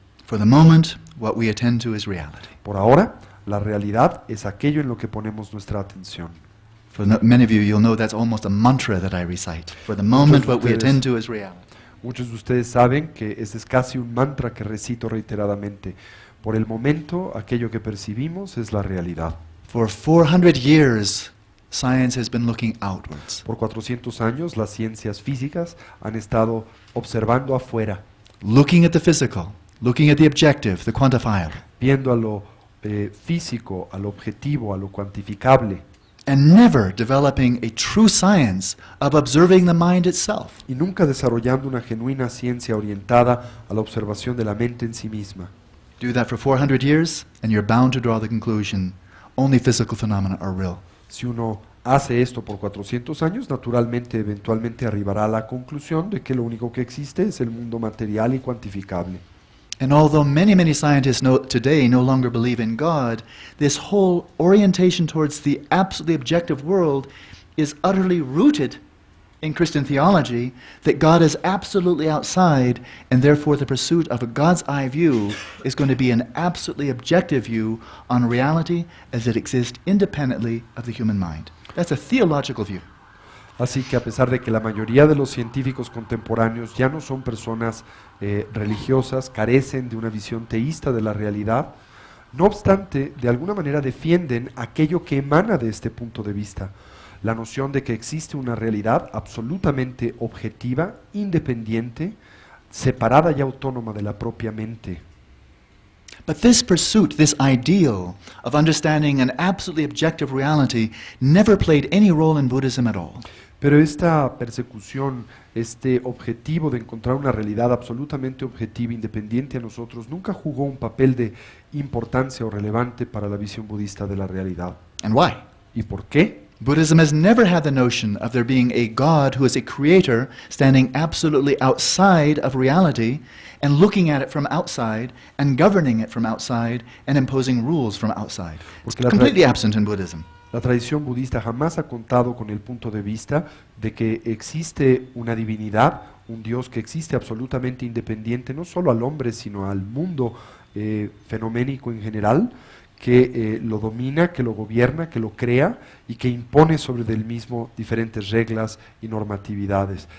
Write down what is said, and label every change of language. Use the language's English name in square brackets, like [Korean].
[English] For the moment, what we attend to is reality. [Spanish] Por ahora, la realidad es aquello en lo que ponemos nuestra atención. [English] For many of you, you'll know that's almost a mantra that I recite. For the moment, what we [Spanish] ustedes- [English] attend to is reality. [Spanish] Muchos de ustedes saben que ese es casi un mantra que recito reiteradamente. Por el momento, aquello que percibimos es la realidad. [English] For 400 years, science has been looking outwards, [Spanish] Por 400 años, las ciencias físicas han estado observando afuera, [English] looking at the physical, looking at the objective, the quantifiable, [Spanish] viendo a lo físico, a lo objetivo, a lo cuantificable, [English] and never developing a true science of observing the mind itself. [Spanish] y nunca desarrollando una genuina ciencia orientada a la observación de la mente en sí misma. [English] Do that for 400 years, and you're bound to draw the conclusion only physical phenomena are real. [Spanish] Si uno hace esto por 400 años, naturalmente, eventualmente arribará a la conclusión de que lo único que existe es el mundo material y cuantificable. [English] And although many scientists today no longer believe in God, this whole orientation towards the absolutely objective world is utterly rooted in Christian theology, that God is absolutely outside, and therefore the pursuit of a God's eye view is going to be an absolutely objective view on reality as it exists independently of the human mind. That's a theological view. [Spanish] Así que a pesar de que la mayoría de los científicos contemporáneos ya no son personas religiosas, carecen de una visión teísta de la realidad, no obstante, de alguna manera defienden aquello que emana de este punto de vista, la noción de que existe una realidad absolutamente objetiva, independiente, separada y autónoma de la propia mente. [English] But this pursuit, this ideal of understanding an absolutely objective reality, never played any role in Buddhism at all. [Spanish] Pero esta persecución, este objetivo de encontrar una realidad absolutamente objetiva, independiente a nosotros, nunca jugó un papel de importancia o relevante para la visión budista de la realidad. [English] And why? [Spanish] ¿Y por qué? [English] Buddhism has never had the notion of there being a God who is a creator standing absolutely outside of reality and looking at it from outside and governing it from outside and imposing rules from outside. It's [Spanish] Porque la [English] completely absent in Buddhism. [Spanish] La tradición budista jamás ha contado con el punto de vista de que existe una divinidad, un Dios que existe absolutamente independiente, no solo al hombre, sino al mundo fenoménico en general, que lo domina, que lo gobierna, que lo crea y que impone sobre del mismo diferentes reglas y normatividades.